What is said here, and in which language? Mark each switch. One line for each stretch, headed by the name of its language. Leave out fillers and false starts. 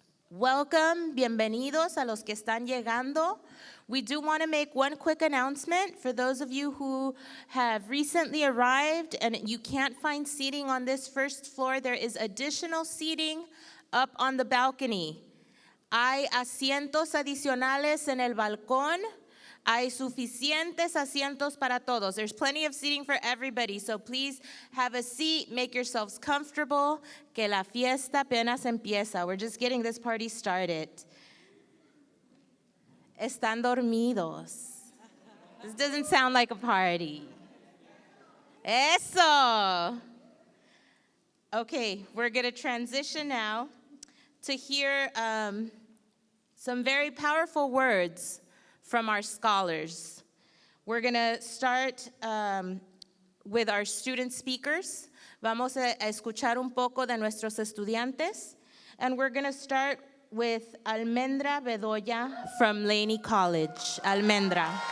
English: Welcome,
Spanish: bienvenidos a los que están llegando.
English: We do want to make one quick announcement for those of you who have recently arrived and you can't find seating on this first floor. There is additional seating up on the balcony.
Spanish: Hay asientos adicionales en el balcón. Hay suficientes asientos para todos.
English: There's plenty of seating for everybody, so please have a seat, make yourselves comfortable,
Spanish: que la fiesta apenas empieza.
English: We're just getting this party started.
Spanish: Están dormidos.
English: This doesn't sound like a party. Eso. Okay, we're going to transition now to hear some very powerful words from our scholars. We're going to start with our student speakers.
Spanish: Vamos a escuchar un poco de nuestros estudiantes.
English: And we're going to start with Almendra Bedoya from Laney College. Almendra.